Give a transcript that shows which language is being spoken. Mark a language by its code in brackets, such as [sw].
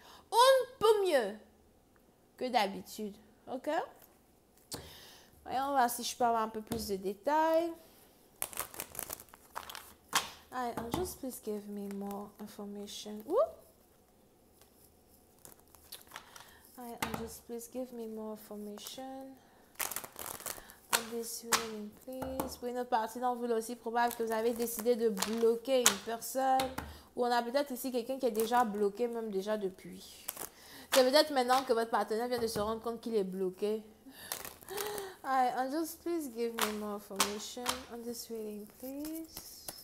[fr] Un peu mieux que d'habitude. OK? Voyons voir si je peux avoir un peu plus de détails. [en] Alright, just please give me more information. Woo! Alright, just please give me more information on this reading, please. [fr] Pour une autre partie d'entre vous, aussi probable que vous avez décidé de bloquer une personne ou on a peut-être ici quelqu'un qui est déjà bloqué, même déjà depuis. C'est peut-être maintenant que votre partenaire vient de se rendre compte qu'il est bloqué. [en] Alright, just please give me more information on this reading, please.